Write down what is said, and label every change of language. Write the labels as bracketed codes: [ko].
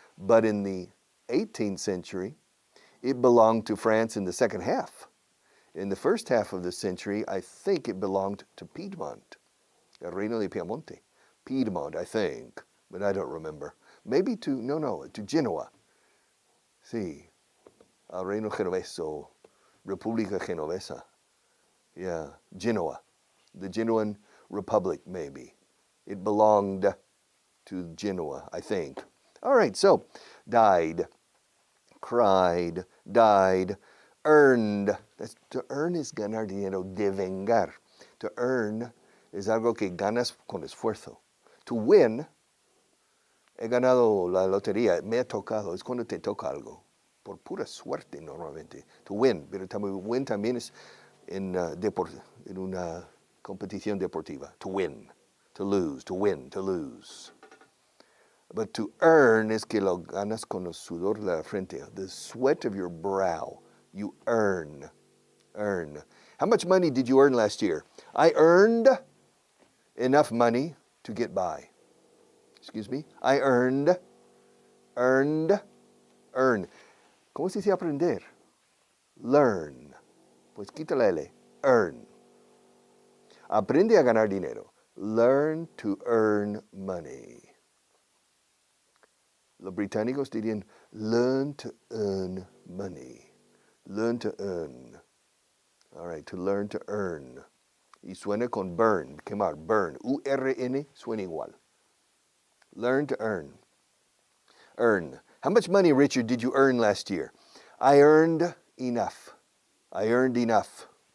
[en] But in the 18th century, it belonged to France in the second half. In the first half of the century, I think it belonged to Piedmont, el Reino de Piemonte. Piedmont, I think, but I don't remember. Maybe to Genoa. [es] Sí, el Reino Genoveso, República Genovesa. [en] Yeah, Genoa, the Genoan Republic, maybe. It belonged to Genoa, I think. All right, so died, cried, died, earned. To earn is [es] ganar dinero, devengar. To earn es algo que ganas con esfuerzo. To win, he ganado la lotería, me ha tocado, es cuando te toca algo. Por pura suerte normalmente. To win, pero win también es en una competición deportiva. [en] To win, to lose, to win, to lose. But to earn [es] es que lo ganas con el sudor de la frente, [en] the sweat of your brow. You earn. How much money did you earn last year? I earned enough money to get by. Excuse me? I earned. [es] ¿Cómo se dice aprender? Learn. Pues quita la L. Earn. Aprende a ganar dinero. [en] Learn to earn money. [es] Los británicos dirían, [en] learn to earn money. Learn to earn. All right, to learn to earn. [es] Y suena con burn, quemar, burn. [en] U-R-N [es] suena igual. [en] Learn to earn. Earn. How much money, Richard, did you earn last year? I earned enough. I earned enough.